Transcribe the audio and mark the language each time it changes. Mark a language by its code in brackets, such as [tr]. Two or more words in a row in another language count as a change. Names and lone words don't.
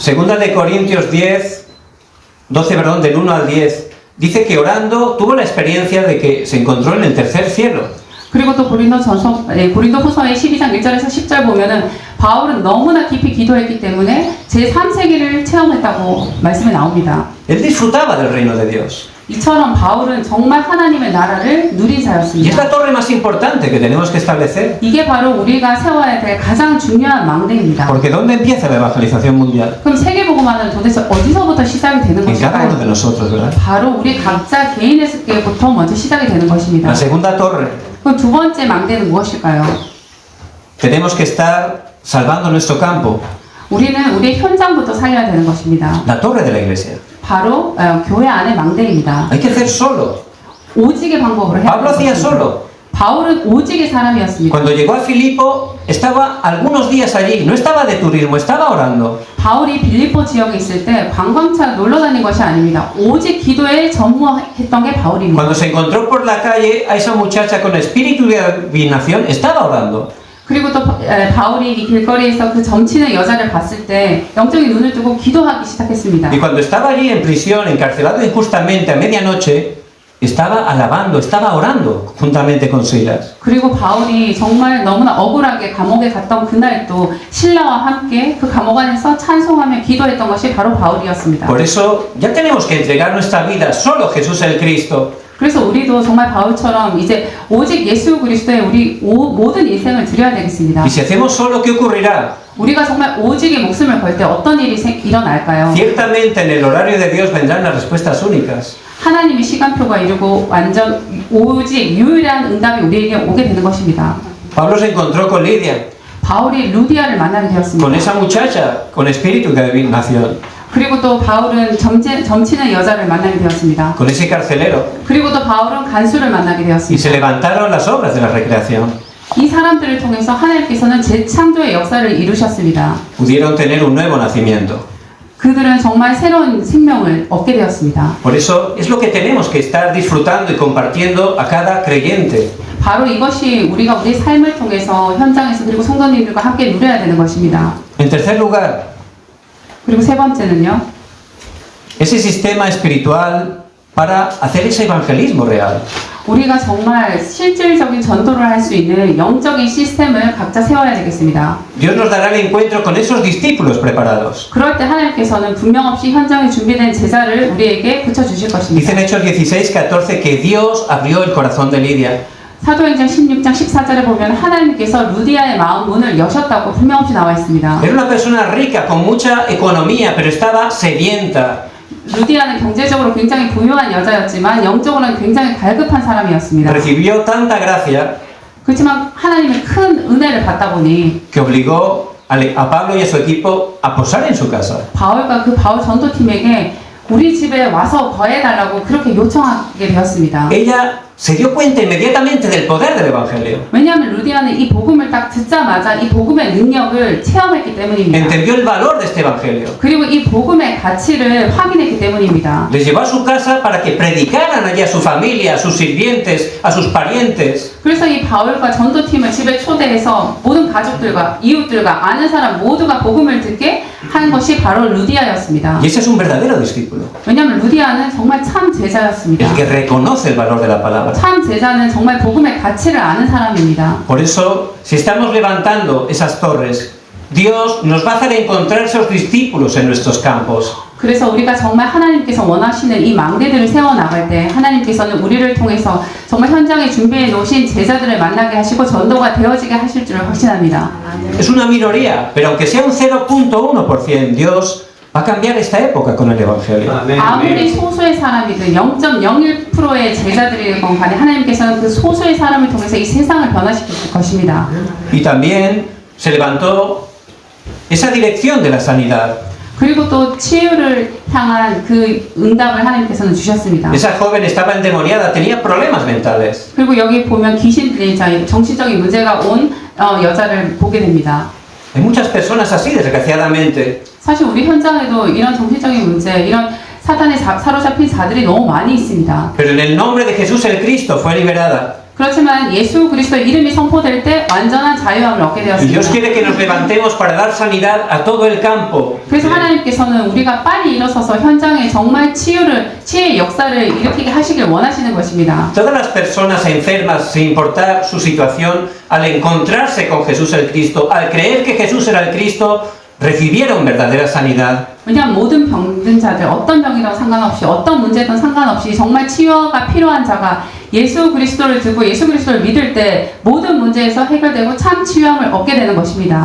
[es] Segunda de Corintios 12, perdón, del 1 al 10, dice que orando tuvo la experiencia de que se encontró en el tercer cielo. [ko] 그리고 또 고린도후서의 12장 1절에서 10절 보면은 바울은 너무나 깊이 기도했기 때문에 제3세계를 체험했다고 말씀이 나옵니다. [es] Él disfrutaba del reino de Dios. [ko] 이처럼 바울은 정말 하나님의 나라를 누린 [es] Y es [ko] 자였습니다. [es] la torre más importante que tenemos que establecer. [ko] 이게 바로 우리가 세워야 될 가장 중요한 망대입니다. [es] Porque ¿dónde empieza la evangelización mundial? [ko] 그럼 세계복음화는 도대체 어디서부터 시작이 되는 [es] En cada uno de [ko] 것일까요? [es] nosotros, ¿verdad? [ko] 바로 우리 각자 개인에서부터 먼저 시작이 되는 것입니다. [es] La segunda torre. [ko] 그럼 두 번째 망대는 무엇일까요? [es] Tenemos que estar salvando nuestro campo. [ko] 우리는 우리 현장부터 살려야 되는 것입니다. [es] La torre de la iglesia. [ko] 바로 교회 안의 망대입니다. [es] Hay que hacer solo. [ko] 오직의 방법으로 해야 [es] Pablo hacía [ko] 되는 [es] solo. [ko] 것입니다. 바울은 오직의 사람이었습니다. [es] Cuando llegó a Filipo, estaba algunos días allí. No estaba de turismo, estaba orando. [ko] 바울이 빌립보 지역에 있을 때 관광차 놀러 다닌 것이 아닙니다. 오직 기도에 전무했던 게 바울입니다. [es] Cuando se encontró por la calle a esa muchacha con espíritu de adivinación, estaba orando. [ko] 그리고 또 바울이 이 길거리에서 그 점치는 여자를 봤을 때 영적인 눈을 뜨고 기도하기 시작했습니다. [es] Y cuando estaba allí en prisión, encarcelado injustamente a medianoche, estaba alabando, estaba orando juntamente con Silas. [ko] 그리고 바울이 정말 너무나 억울하게 감옥에 갔던 그날도 신라와 함께 그 감옥 안에서 찬송하며 기도했던 것이 바로 바울이었습니다. [es] Por eso ya tenemos que entregar nuestra vida solo a Jesús el Cristo. [ko] 그래서 우리도 정말 바울처럼 이제 오직 예수 그리스도에 우리 모든 인생을 드려야 되겠습니다. [es] Y si hacemos solo, ¿qué ocurrirá? [ko] 우리가 정말 오직의 목숨을 걸 때 어떤 일이 일어날까요? [es] Ciertamente en el horario de Dios vendrán las respuestas únicas. [ko] 하나님의 시간표가 이루고 완전 오직 유일한 응답이 우리에게 오게 되는 것입니다. [es] Pablo se encontró con Lidia, [ko] 바울이 루디아를 만나게 [es] con [ko] 되었습니다. [es] esa muchacha con espíritu de adivinación, [ko] 그리고 또 바울은 점치는 여자를 만나게 되었습니다. [es] con ese carcelero. [ko] 그리고 또 바울은 간수를 만나게 [es] Y se [ko] 되었습니다. [es] levantaron las obras de la recreación. [ko] 이 사람들을 통해서 하나님께서는 재창조의 역사를 이루셨습니다. [es] Pudieron tener un nuevo nacimiento. [ko] 그들은 정말 새로운 생명을 얻게 되었습니다. [es] Por eso es lo que tenemos que estar disfrutando y compartiendo a cada creyente. [ko] 바로 이것이 우리가 우리 삶을 통해서 현장에서 그리고 성도님들과 함께 누려야 되는 것입니다. [es] En tercer lugar, [ko] 그리고 세 번째는요. [es] ese sistema espiritual para hacer ese evangelismo real. [ko] 우리가 정말 실질적인 전도를 할 수 있는 영적인 시스템을 각자 세워야 되겠습니다. [es] Dios nos dará el encuentro con esos discípulos preparados. [ko] 그럴 때 하나님께서는 분명 없이 현장에 준비된 제자를 우리에게 붙여주실 것입니다. [es] Dice en Hechos 16:14 que Dios abrió el corazón de Lidia. [ko] 사도행전 16장 14절에 보면 하나님께서 루디아의 마음 문을 여셨다고 분명 없이 나와 있습니다. [es] Era una persona rica, con mucha economía, pero estaba sedienta. [ko] 루디아는 경제적으로 굉장히 부유한 여자였지만 영적으로는 굉장히 갈급한 사람이었습니다. [es] Recibió tanta gracia [ko] 그렇지만 하나님의 큰 은혜를 받다 보니 [es] que obligó a Pablo y a su equipo a posar en su casa. [ko] 바울과 그 바울 전도팀에게 우리 집에 와서 거해달라고 그렇게 요청하게 되었습니다. [es] Ella se dio cuenta inmediatamente del poder del Evangelio. [ko] 왜냐하면 루디아는 이 복음을 딱 듣자마자 이 복음의 능력을 체험했기 때문입니다. [es] Entendió el valor de este Evangelio. [ko] 그리고 이 복음의 가치를 확인했기 때문입니다. [es] Les llevó a su casa para que predicaran allí a su familia, a sus sirvientes, a sus parientes. [ko] 그래서 이 바울과 전도팀을 집에 초대해서 모든 가족들과 이웃들과 아는 사람 모두가 복음을 듣게 한 것이 바로 루디아였습니다. [es] Y ese es un verdadero discípulo. [ko] 왜냐하면 루디아는 정말 참 제자였습니다. [es] El que reconoce el valor de la palabra. [ko] 참 제자는 정말 복음의 가치를 아는 사람입니다. [es] Por eso, si estamos levantando esas torres, Dios nos va a hacer encontrar esos discípulos en nuestros campos. [ko] 그래서 우리가 정말 하나님께서 원하시는 이 망대들을 세워나갈 때 하나님께서는 우리를 통해서 정말 현장에 준비해 놓으신 제자들을 만나게 하시고 전도가 되어지게 하실 줄을 확신합니다. [es] Es una minoría, pero aunque sea un 0.1%, Dios va a cambiar esta época con el Evangelio. [ko] 아무리 소수의 사람이든 0.01%의 제자들이건 간에 하나님께서는 그 소수의 사람을 통해서 이 세상을 변화시킬 것입니다. [es] Y también se levantó esa dirección de la sanidad. [ko] 그리고 또 치유를 향한 그 응답을 하나님께서는 주셨습니다. [es] Esa joven estaba endemoniada, tenía problemas mentales. [ko] 그리고 여기 보면 귀신 들린 자, 정신적인 문제가 온 여자를 보게 됩니다. [es] Hay muchas personas así, desgraciadamente. [ko] 사실 우리 현장에도 이런 정신적인 문제, 이런 사단에 사로잡힌 자들이 너무 많이 있습니다. [es] Pero en el nombre de Jesús el Cristo fue liberada. [ko] 그렇지만 예수 그리스도의 이름이 선포될 때 완전한 자유함을 얻게 [es] Y Dios [ko] 되었습니다. [es] quiere que nos levantemos para dar sanidad a todo el campo. [ko] 그래서 하나님께서는 우리가 빨리 일어서서 현장에 정말 치유의 역사를 일으키게 하시길 원하시는 것입니다. [es] Todas las personas enfermas, sin importar su situación, al encontrarse con Jesús el Cristo, al creer que Jesús era el Cristo, recibieron verdadera sanidad. [ko] 왜냐하면 모든 병든 자들, 어떤 병이라도 상관없이 어떤 문제든 상관없이 정말 치유가 필요한 자가 예수 그리스도를 듣고 예수 그리스도를 믿을 때 모든 문제에서 해결되고 참 치유함을 얻게 되는 것입니다.